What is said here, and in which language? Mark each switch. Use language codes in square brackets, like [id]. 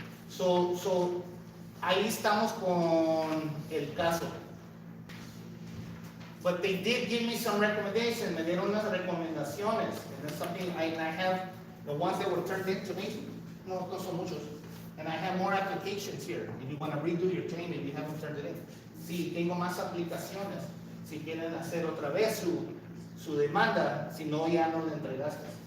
[es] So, ahí estamos con el caso. [en] But they did give me some recommendations, [es] me dieron unas recomendaciones, [en] and that's something I have, the ones that were turned in to me, [es] no son muchos, [en] and I have more applications here, if you want to redo your claim and you haven't turned it in. [es] Sí, tengo más aplicaciones, si quieren hacer otra vez su demanda, si no ya no le entregaste.